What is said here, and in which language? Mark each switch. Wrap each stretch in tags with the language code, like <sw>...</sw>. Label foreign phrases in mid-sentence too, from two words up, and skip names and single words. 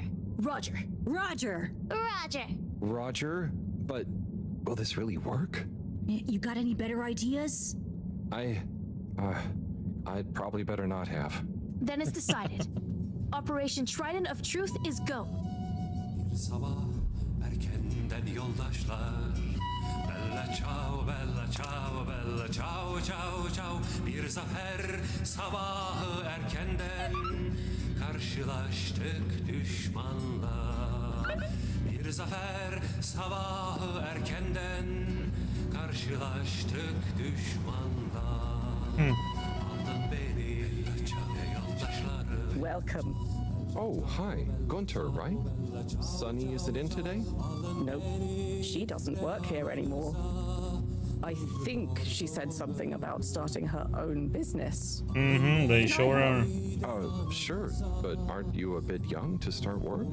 <en>Roger. Roger. Roger. Roger, but will this really work? You got any better ideas? I'd probably better not have. Then it's decided. Operation Trident of Truth is go.</en> <tr>Sabah erkenden yoldaşlar.</tr> <it>Bella ciao, bella ciao, bella ciao, ciao, ciao.</it> <tr>Bir zafer sabahı erkenden karşılaştık düşmanla. Bir zafer sabahı erkenden karşılaştık düşmanla. Aldın beni yoldaşları.</tr> <en>Welcome. Oh, hi. Gunter, right? Sunny isn't in today? Nope. She doesn't work here anymore. I think she said something about starting her own business. They sure are. Sure, but aren't you a bit young to start work?</en>